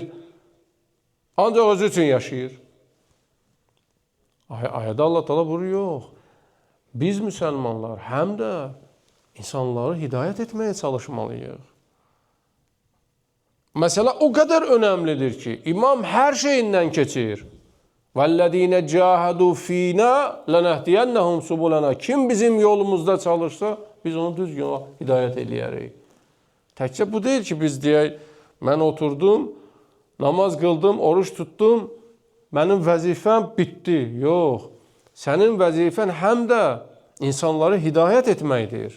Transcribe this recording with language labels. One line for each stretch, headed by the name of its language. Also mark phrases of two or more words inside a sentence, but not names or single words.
Azerbaijani: Ancaq özü üçün yaşayır. Ayədə
Arabic: الله تعالى
Azerbaijani: buyurur, yox. Biz müsəlmanlar həm də insanları hidayət etməyə çalışmalıyıq. Məsələ o qədər önəmlidir ki, imam hər şeyindən keçir.
Arabic: وَالَّذ۪ينَ جَاهَدُوا ف۪ينَا لَنَهْدِيَنَّهُمْ سُبُلَنَا
Azerbaijani: Kim bizim yolumuzda çalışsa, biz onu düz yola hidayət eləyərik. Təkcə bu deyil ki, biz deyək, mən oturdum, namaz qıldım, oruç tutdum, mənim vəzifəm bitdi. Yox, sənin vəzifən həm də insanları hidayət etməkdir.